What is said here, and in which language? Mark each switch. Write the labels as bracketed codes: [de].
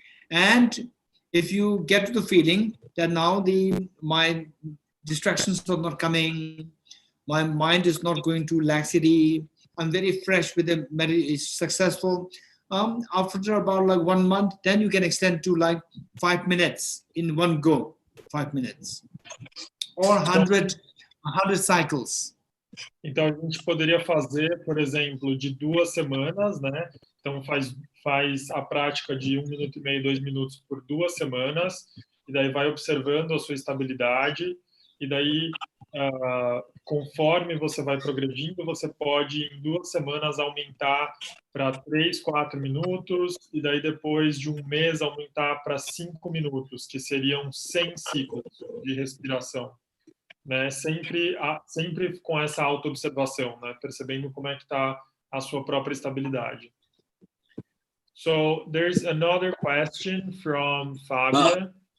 [en] And if you get to the feeling that now my distractions are not coming, my mind is not going to laxity, I'm very fresh with the meditation, it's successful. After about like 1 month, then you can extend to like 5 minutes in one go, 5 minutes. or 100 cycles. [pt] Então, a gente poderia fazer, por exemplo, de 2 semanas, né? Então, faz a prática de 1 minuto e meio, 2 minutos por 2 semanas, e daí vai observando a sua estabilidade, e daí, conforme você vai progredindo, você pode, em 2 semanas, aumentar para 3, 4 minutos, e daí, depois de 1 mês, aumentar para 5 minutos, que seriam 100 ciclos de respiração. Né, sempre com essa autoobservação, né, percebendo como é que está a sua própria estabilidade. [en] So there's another question from Fabia.